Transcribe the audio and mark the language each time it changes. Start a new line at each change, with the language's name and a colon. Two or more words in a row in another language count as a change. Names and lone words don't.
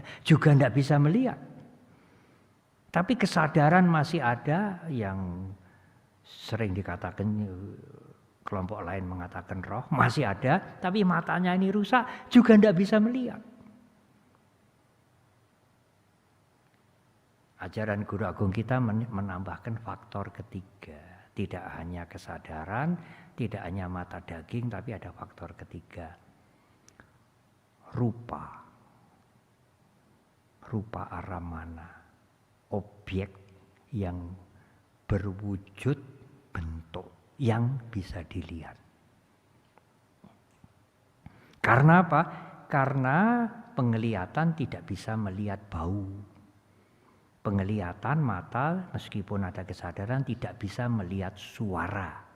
Indonesian: Juga tidak bisa melihat. Tapi kesadaran masih ada, yang sering dikatakan kelompok lain mengatakan roh masih ada, tapi matanya ini rusak, juga tidak bisa melihat. Ajaran Guru Agung kita menambahkan faktor ketiga. Tidak hanya kesadaran, tidak hanya mata daging, tapi ada faktor ketiga.
Pali: Rupa. Rupa aramana.
Indonesian: Objek yang berwujud bentuk. Yang bisa dilihat. Karena apa? Karena penglihatan tidak bisa melihat bau. Penglihatan mata meskipun ada kesadaran tidak bisa melihat suara.